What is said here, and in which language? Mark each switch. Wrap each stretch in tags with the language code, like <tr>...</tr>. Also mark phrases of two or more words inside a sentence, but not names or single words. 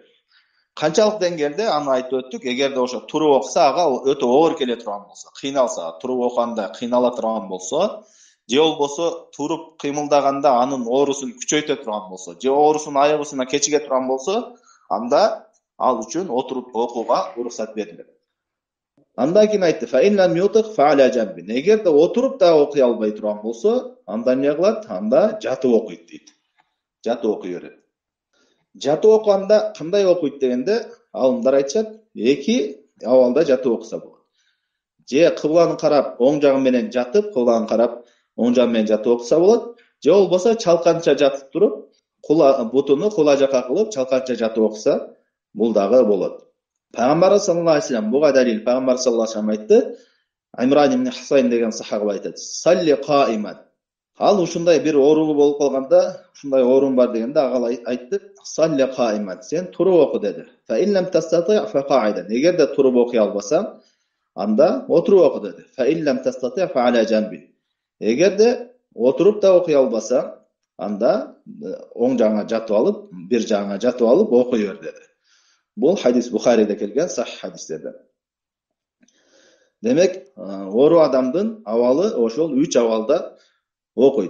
<ky>Канчалык деңгээлде аны айтып өттүк. Эгерде ошо туруп окуса, ага өтө оор келе турган болсо, кыйналса, туруп окуганда кыйнала турган болсо, же болбосо туруп кыймылдаганда анын оорусун күчөйтө турган болсо, же оорусунун айыгуусуна кечиге турган болсо, анда ал үчүн отуруп окууга уруксат берилет. Андан кийин айтты:</ky> <ar>"فإن لم يطق فعلى جنب."</ar> <ky>Эгерде отуруп да окуй албай турган болсо, анда эмне кылат? Анда жатып окуйт дейт. Жатып окуй берет. Жатып окуганда кандай окуйт дегенде, алымдар айтышат, эки абалда жатып окуса болот. Же кыбланы карап, оң жагы менен жатып, кыбланы карап, оң жагы менен жатып окуса болот. Же болбосо чалканча жатып туруп, бутуну кула жака кылып, чалканча жатып окуса, бул дагы болот. Пайгамбар</ky> <ar>صلى الله عليه وسلم</ar> <ky>буга далил, пайгамбар</ky> <ar>صلى الله عليه وسلم</ar> <ky>айтты, Имран ибн Хусайн деген сахаба айтат:</ky> <ar>"صل قائما."</ar> <ky>Ал ушундай бир оорулуу болуп калганда, ушундай оорум бар дегенде, ага айтты:</ky> <ar>"صل قائما."</ar> <ky>Сен туруп оку деди.</ky> <ar>"فإن لم تستطع فقاعدا."</ar> <ky>Эгерде туруп окуй албасаң, анда отуруп оку деди.</ky> <ar>"فإن لم تستطع فعلى جنب."</ar> <ky>Эгерде отуруп да окуй албасаң, анда оң жагыңа жатып алып, бир жагыңа жатып алып окуй бер деди. Бул хадис Бухариде келген сахih хадистерден. Демек, оору адамдын абалы ошол 3 абалда окуйт.</ky>